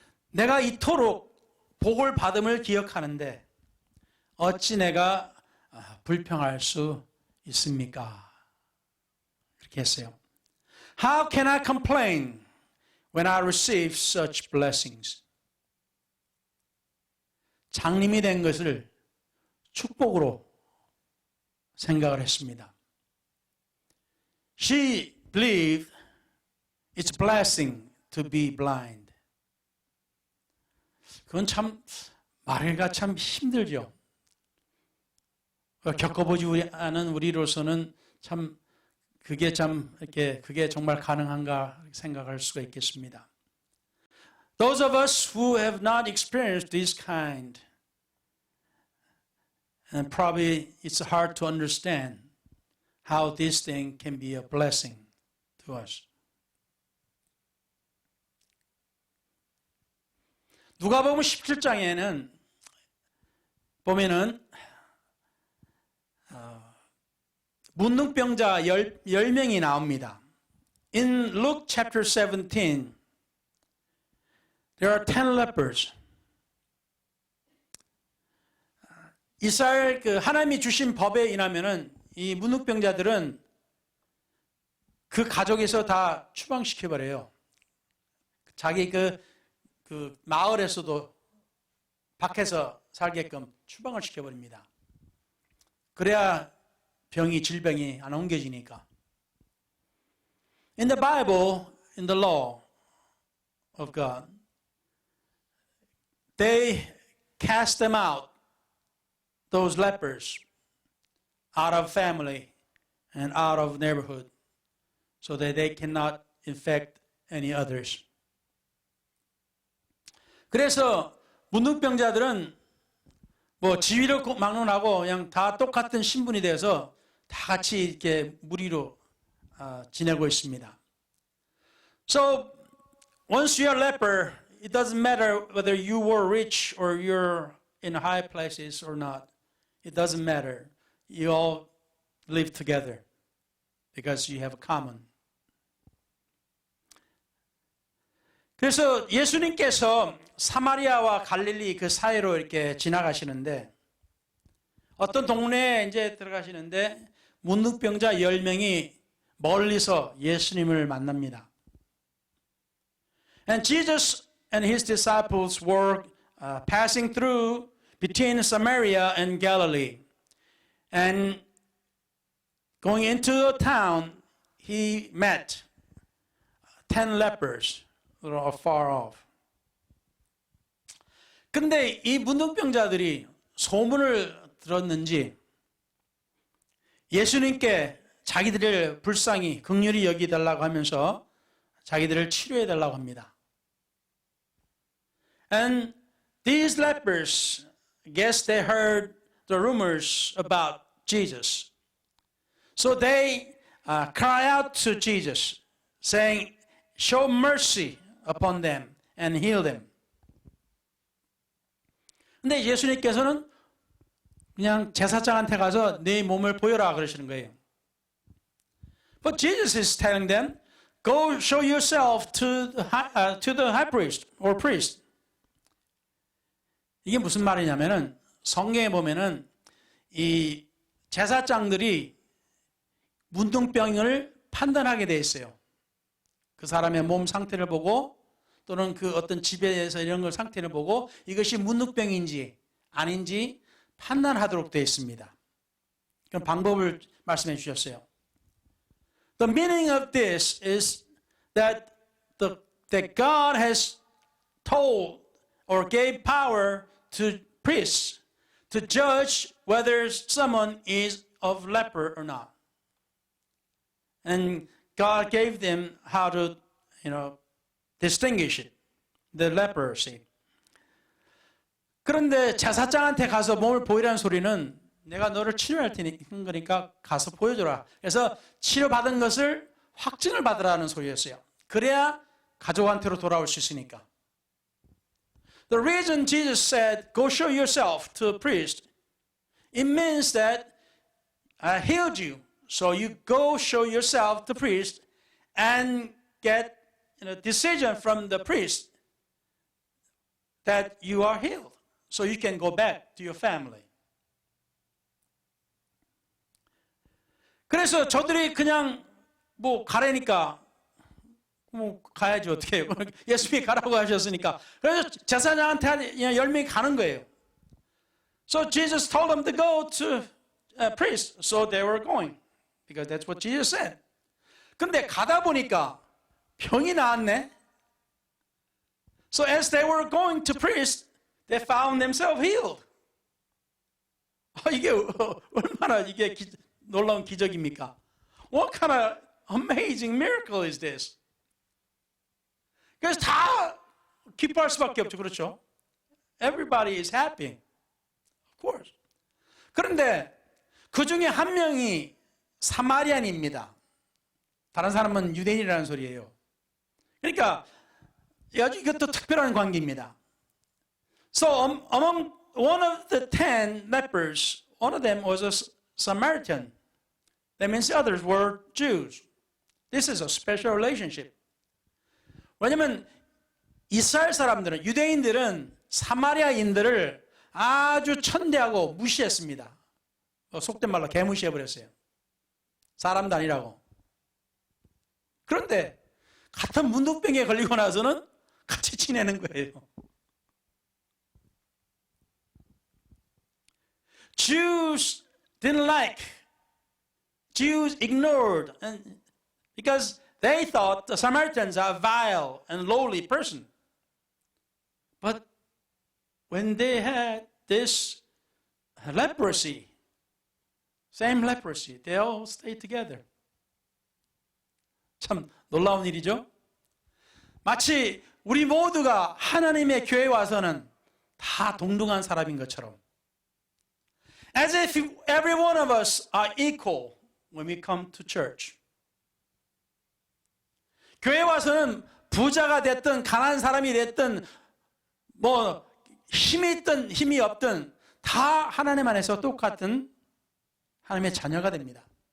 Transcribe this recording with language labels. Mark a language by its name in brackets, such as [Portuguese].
[Korean] 내가 이토록 복을 받음을 기억하는데 어찌 내가 불평할 수 있습니까? 이렇게 했어요. [English] How can I complain when I receive such blessings? [Korean] 장님이 된 것을 축복으로 생각을 했습니다. [English] She believed it's a blessing to be blind. [Korean] 그건 참 말하기가 참 힘들죠. 겪어보지 않은 우리로서는 참 그게 정말 가능한가 생각할 수가 있겠습니다. [English] Those of us who have not experienced this kind And probably it's hard to understand how this thing can be a blessing to us. [Korean] 누가복음 17장에는 보면은 문둥병자 10명이 나옵니다. [English] In Luke chapter 17, there are 10 lepers. [Korean] 이스라엘 하나님이 주신 법에 인하면은 이 문둥병자들은 그 가족에서 다 추방시켜버려요. 자기 그 마을에서도 밖에서 살게끔 추방을 시켜버립니다. 그래야 질병이 안 옮겨지니까. [English] In the Bible, in the law of God, they cast them out, those lepers, out of family and out of neighborhood, so that they cannot infect any others. [Korean] 그래서 문둥병자들은 지위를 막론하고 그냥 다 똑같은 신분이 돼서 다 같이 이렇게 무리로 지내고 있습니다. [English] So once you're a leper, it doesn't matter whether you were rich or you're in high places or not. It doesn't matter. You all live together because you have a common. [Korean] 그래서 예수님께서 사마리아와 갈릴리 그 사이로 이렇게 지나가시는데 어떤 동네에 이제 들어가시는데 문둥병자 10명이 멀리서 예수님을 만납니다. [English] And Jesus and his disciples were passing through between Samaria and Galilee. And going into the town, he met 10 lepers that are far off. [Korean] 근데 이 문둥병자들이 소문을 들었는지 예수님께 자기들을 불쌍히 긍휼히 여기달라고 하면서 자기들을 치료해달라고 합니다. [English] And these lepers, I guess they heard the rumors about Jesus. So they cry out to Jesus, saying, show mercy upon them and heal them. [Korean] 근데 예수님께서는 그냥 제사장한테 가서 네 몸을 보여라 그러시는 거예요. [English] But Jesus is telling them, go show yourself to the high priest or priest. [Korean] 이게 무슨 말이냐면은 성경에 보면은 이 제사장들이 문둥병을 판단하게 돼 있어요. 그 사람의 몸 상태를 보고 또는 그 어떤 집에서 이런 걸 상태를 보고 이것이 문둥병인지 아닌지 판단하도록 되어 있습니다. 그럼 방법을 말씀해 주셨어요. [English] The meaning of this is that God has told or gave power to priests to judge whether someone is of leper or not. And God gave them how to, distinguish it, the leprosy. [Korean] 그런데 제사장한테 가서 몸을 보이라는 소리는 내가 너를 치료할 테니까 가서 보여줘라. 그래서 치료받은 것을 확증을 받으라는 소리였어요. 그래야 가족한테로 돌아올 수 있으니까. [English] The reason Jesus said, go show yourself to a priest, it means that I healed you. So you go show yourself to the priest and get decision from the priest that you are healed. So you can go back to your family. [Korean] 그래서 저들이 그냥 가라니까 가야지 어떻게 해요. 예수님이 가라고 하셨으니까. 그래서 제사장한테 10명이 가는 거예요. [English] So Jesus told them to go to a priest. So they were going. Because that's what Jesus said. [Korean] 근데 가다 보니까 병이 나았네. [English] So as they were going to priest, they found themselves healed. [Korean] 이게 얼마나 이게 놀라운 기적입니까? [English] What kind of amazing miracle is this? [Korean] 그래서 다 기뻐할 수밖에 없죠. 그렇죠? [English] Everybody is happy. Of course. [Korean] 그런데 그 중에 한 명이 사마리안입니다. 다른 사람은 유대인이라는 소리예요. 그러니까 아주 이것도 특별한 관계입니다. [English] So among one of the 10 lepers, one of them was a Samaritan. That means the others were Jews. This is a special relationship. [Korean] 왜냐하면 이스라엘 사람들은, 유대인들은 사마리아인들을 아주 천대하고 무시했습니다. 속된 말로 개무시해버렸어요. 사람도 아니라고. 그런데 같은 문둥병에 걸리고 나서는 같이 지내는 거예요. [English] Jews didn't like, Jews ignored, and because they thought the Samaritans are a vile and lowly person. But when they had this leprosy, same leprosy, they all stayed together. [Korean] 참 놀라운 일이죠? 마치 우리 모두가 하나님의 교회에 와서는 다 동등한 사람인 것처럼. [English] As if every one of us are equal when we come to church. [Korean] 교회에 와서는 부자가 됐든 가난한 사람이 됐든 뭐 힘이 있든 힘이 없든 다 하나님 안에서 똑같은 하나님의 자녀가 됩니다.